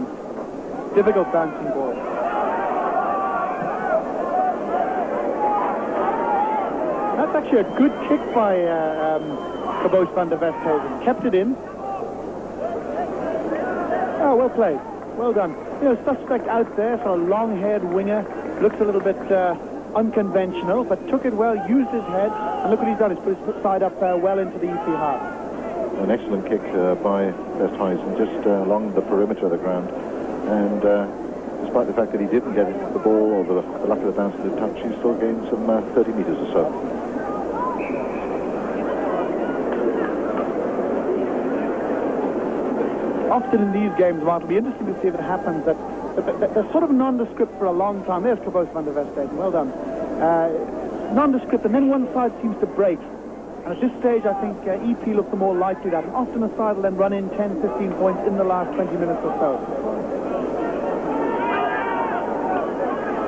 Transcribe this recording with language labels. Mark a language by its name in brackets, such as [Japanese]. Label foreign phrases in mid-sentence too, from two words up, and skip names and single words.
[English] Difficult bouncing ball. That's actually a good kick by Caboose van der Westhuizen. Kept it in. Oh, well played. Well done. You know, suspect out there for a long-haired winger. Looks a little bit unconventional, but took it well, used his head, and look what he's done. He's put his side up well into the EP half. An excellent kick by Westhuizen just along the perimeter of the ground, and despite the fact that he didn't get the ball or the luck of the bounce of the touch, he still gained some 30 metres or so. Often in these games, Mark, it'll be interesting to see if it happens that they're sort of nondescript for a long time. There's Caboose van der Westhuizen, well done. Nondescript, and then one side seems to break. And at this stage, I think EP look the more likely that. And often a side will then run in 10, 15 points in the last 20 minutes or so.